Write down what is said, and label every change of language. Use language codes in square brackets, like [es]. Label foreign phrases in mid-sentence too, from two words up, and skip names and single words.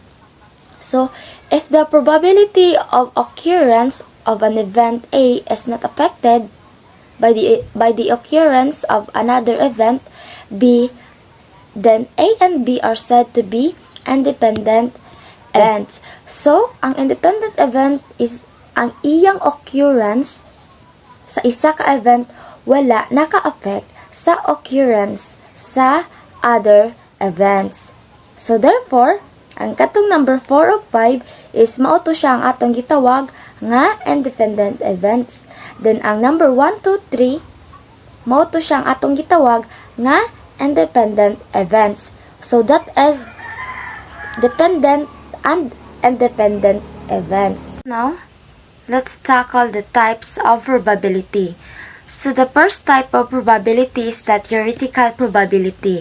[en] So if the probability of occurrence of an event A is not affected by the occurrence of another event B, then A and B are said to be independent events. [ceb] So, ang [en] independent event [ceb] is ang iyang occurrence sa isa ka event wala naka-affect sa occurrence sa [en] other events. So, therefore, [ceb] ang katong number 4 o 5 is mauto siya ang atong gitawag nga [en] independent events. [ceb] Then, ang number 1, 2, 3, mauto siya ang atong gitawag nga [en] independent events. So, that is dependent and independent events. Now, let's tackle the types of probability. So, the first type of probability is the theoretical probability.